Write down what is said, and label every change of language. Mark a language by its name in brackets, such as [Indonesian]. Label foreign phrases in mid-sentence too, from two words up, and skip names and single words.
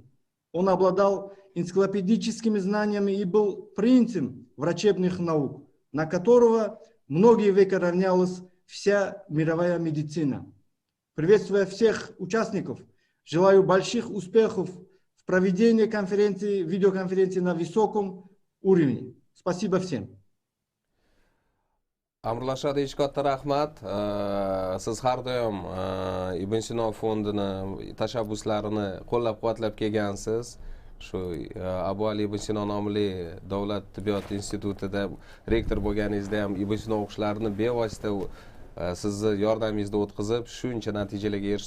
[Russian] Он обладал энциклопедическими знаниями и был принцем врачебных наук, на которого многие века равнялась вся мировая медицина. Приветствуя всех участников, желаю больших успехов в проведении конференции, видеоконференции на высоком уровне. Спасибо всем. [Uzbek] Amrulashga deyish katta rahmat. Siz har doim Ibn Sino fondini tashabbuslarini qo'llab-quvvatlab kelgansiz. Shu Abu Ali ibn Sino nomli Davlat tibbiyot institutida rektor bo'lganingizda ham Ibn Sino o'qishlarini bevosita sizni yordamingizda o'tkazib, shuncha natijalarga erishdi.